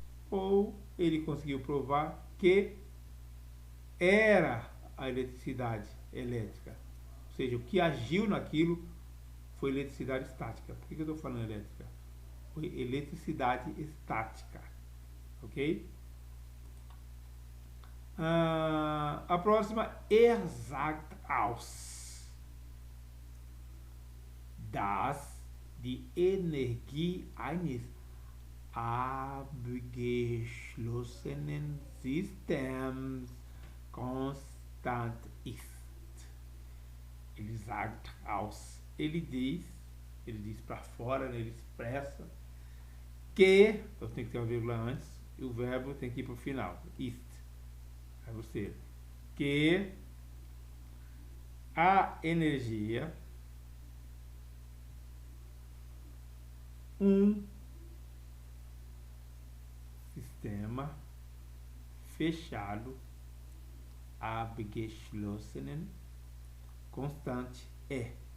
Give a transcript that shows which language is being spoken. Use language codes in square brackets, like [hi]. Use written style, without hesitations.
[pt] Ou ele conseguiu provar que era a eletricidade elétrica. Ou seja, o que agiu naquilo foi eletricidade estática. Por que eu estou falando elétrica? Foi eletricidade estática. Ok? A próxima, [de] sagt aus, dass die Energie eines abgeschlossenen Systems constant ist. [pt] Ele sagt aus. Ele diz para fora, né? Ele expressa que, então tem que ter uma vírgula antes, e o verbo tem que ir para o final. Ist. vai ser que a energia sistema fechado abgeschlossenen constante é.